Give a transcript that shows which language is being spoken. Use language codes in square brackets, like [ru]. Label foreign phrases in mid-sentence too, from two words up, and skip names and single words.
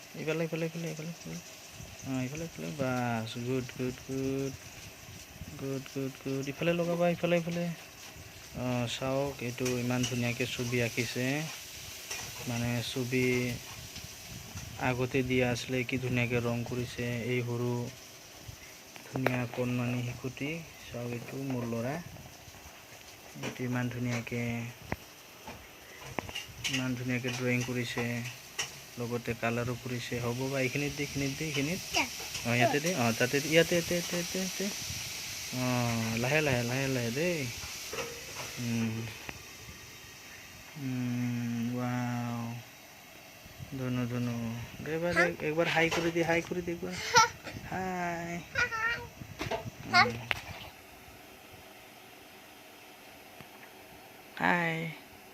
[as] ইফালে ইফালে ইফালে ইফালে ইফালে ইফালে বাছ [en] good good good good good good [as] ইফালে লগাবা ইফালে ইফালে চাওক এইটো ইমান ধুনীয়াকৈ ছবি আঁকিছে মানে ছবি আগতে দিয়া আছিলে কি ধুনীয়াকৈ ৰং কৰিছে এই সৰু ধুনীয়া কণমানি শিশুটি চাওক এইটো মোৰ ল'ৰা এইটো ইমান ধুনীয়াকৈ ড্ৰয়িং কৰিছে লগতে কালাৰো কৰিছে হ'ব বা এইখিনিত এইখিনিত ইয়াতে দে তাতে ইয়াতে লাহে লাহে লাহে লাহে দেই [hi] वाव दोनों दोनों एक बार हाई कर दे एक बार हाय हाय